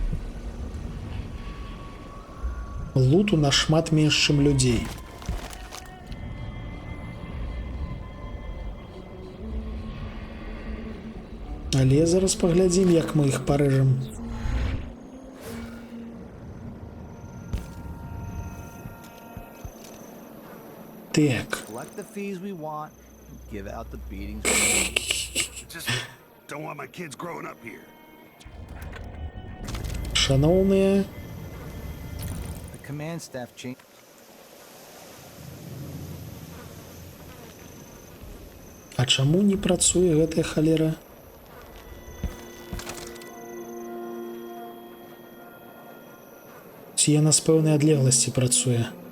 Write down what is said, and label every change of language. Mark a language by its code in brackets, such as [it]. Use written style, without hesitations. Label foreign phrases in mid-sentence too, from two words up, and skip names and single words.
[be] Луту нашмат менш, чым людзей. Але зараз паглядзім, як мы іх парэжам. Так. [en] Collect the fees we want, Give out the beatings. Just don't want my kids growing up here. [be] Шановные, [en] The command staff changed. [be] а чаму не працуе гэтая халера? Ці яна з пэўнай адлегласці працуе?